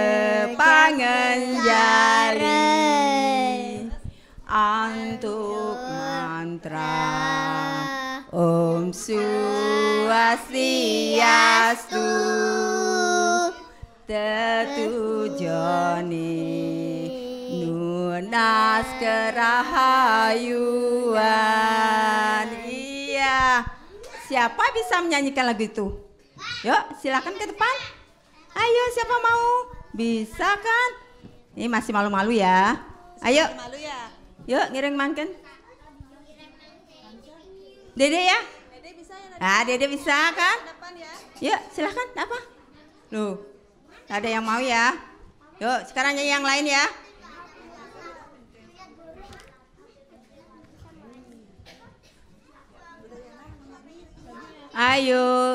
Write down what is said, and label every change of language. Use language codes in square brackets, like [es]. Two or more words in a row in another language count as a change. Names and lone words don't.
[ban] pangenjari antuk mantra Om Swastiastu tetujoni nunas kerahayuan. [id] Iya. Siapa bisa menyanyikan lagu itu? Yuk, silakan ke depan. Ayo, siapa mau? Bisa kan? Ini masih malu-malu ya. Ayo, Malu ya? yuk [ban] ngiring mangken. [id] Dede ya? Dede bisa ya? Dede bisa kan? Depan ya. Yuk, silahkan. Apa? Loh, ada yang mau ya? Yuk, sekarang nyanyi yang lain ya. Ayo.